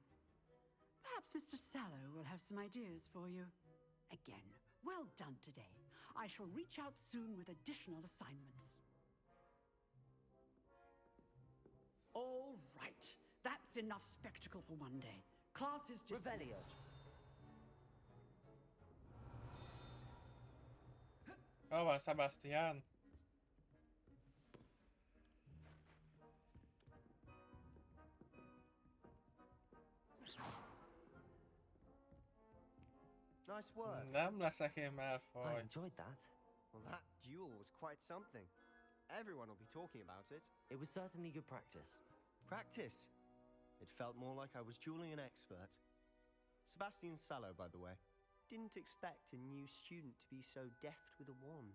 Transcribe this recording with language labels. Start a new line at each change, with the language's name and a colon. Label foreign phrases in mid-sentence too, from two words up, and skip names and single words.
English: Perhaps Mr. Sallow will have some ideas for you. Again, well done today. I shall reach out soon with additional assignments. All right. That's enough spectacle for one day. Class is dismissed. Revelio.
Hungarian: Hol van Sebastian?
English: Nice work.
Hungarian: Nem leszek én
English: I
Hungarian: Malfoy.
English: enjoyed that. Well, that duel was quite something. Everyone will be talking about it. It was certainly good practice. Practice? It felt more like I was dueling an expert. Sebastian Sallow, by the way. Didn't expect a new student to be so deft with a wand.